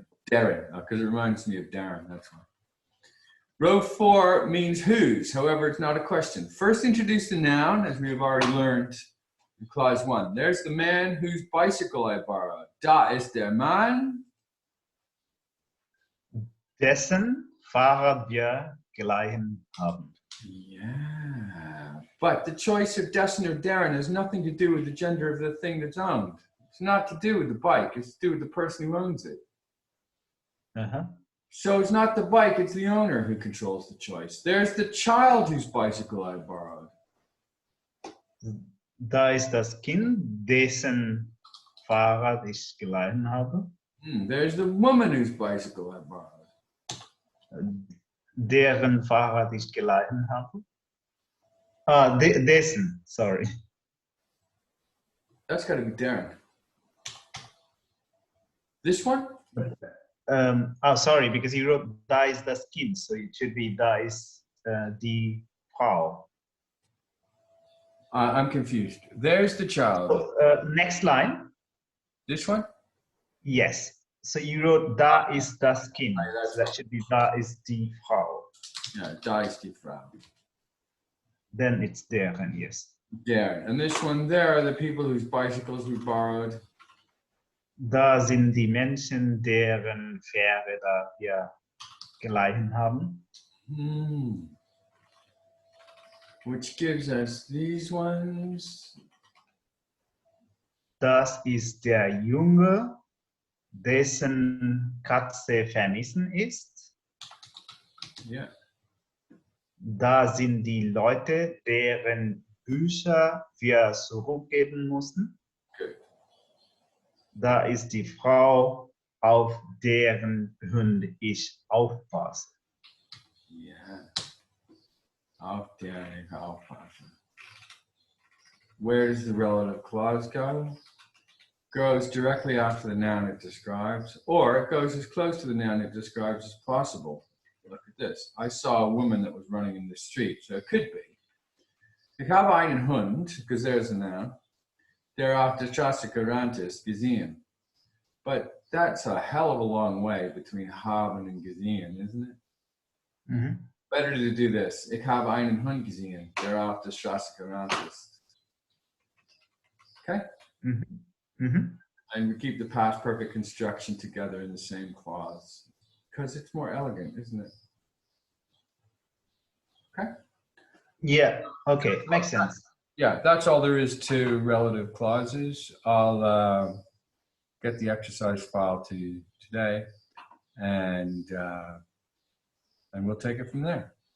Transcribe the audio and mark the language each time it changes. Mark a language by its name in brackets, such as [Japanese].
[English] Darren, because it reminds me of Darren, that's why. Row 4 means whose, however, it's not a question. First introduce the noun, as we have already learned in clause 1. There's the man whose bicycle I borrowed. [German] Da ist der Mann. Dessen Fahrrad wir geleihen haben. [English] Yeah, but the choice of dessen or deren has nothing to do with the gender of the thing that's owned. It's not to do with the bike, it's to do with the person who owns it. So it's not the bike, it's the owner who controls the choice. There's the child whose bicycle I borrowed. [German] Da ist das Kind, dessen Fahrrad ich geleihen habe. [English] There's the woman whose bicycle I borrowed. [German] Deren Fahrrad ich geleihen habe. [English] Dessen, sorry. That's got to be Darren. This one? Sorry, because he wrote [German] da ist das Kind, [English] so it should be [German] da ist die Frau. [English] I'm confused. There's the child. Next line. This one? Yes. So you wrote [German] da ist das Kind. [English] So that should be [German] da ist die Frau. Yeah, da ist die Frau. [English] Then it's deren, yes. [German] Deren. [English] And this one there are the people whose bicycles we borrowed. [German] Da sind die Menschen, deren Fahrräder wir geleihen haben. [English] Which gives us these ones. [German] Das ist der Junge, dessen Katze vermissen ist. [English] Yeah. [German] Da sind die Leute, deren Bücher wir zurückgeben mussten. [English] Good. [German] Da ist die Frau, auf deren Hund ich aufpasse. Yeah. Auf deren ich aufpasse. [English] Where does the relative clause go? Goes directly after the noun it describes, or it goes as close to the noun it describes as possible. Look at this. I saw a woman that was running in the street, so it could be. [German] Ich habe einen Hund, [English] because there's a noun, [German] der auf der Straße gerannt ist, gesehen. [English] But that's a hell of a long way between haben and gesehen, isn't it? Better to do this. [German] Ich habe einen Hund gesehen, der auf der Straße gerannt ist. [English] Okay? And we keep the past perfect construction together in the same clause. Because it's more elegant, isn't it? Okay? Yeah, okay, makes sense. Yeah, that's all there is to relative clauses. I'll get the exercise file to you today, and we'll take it from there.